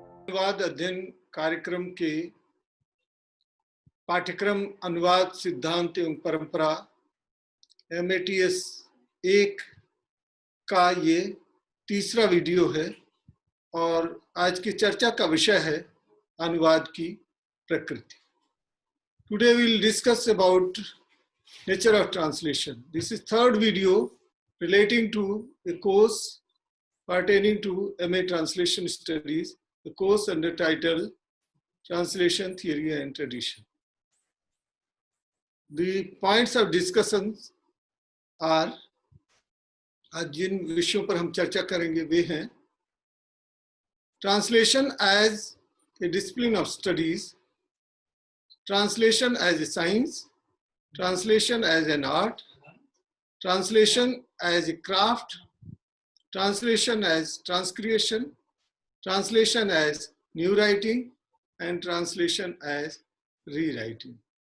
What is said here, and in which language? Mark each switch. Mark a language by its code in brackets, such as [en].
[hi] अनुवाद अध्ययन कार्यक्रम के पाठ्यक्रम अनुवाद सिद्धांत एवं परंपरा MATS 1 का ये तीसरा वीडियो है और आज की चर्चा का विषय है अनुवाद की प्रकृति। [en] Today we will discuss about nature of translation. This is third video relating to a course pertaining to MA Translation Studies, the course under title Translation Theory and Tradition. The points of discussion are, [hi] आज जिन विषयों पर हम चर्चा करेंगे वे हैं [en] Translation as a discipline of studies, translation as a science, translation as an art, translation as a craft, translation as transcreation, translation as new writing and translation as rewriting.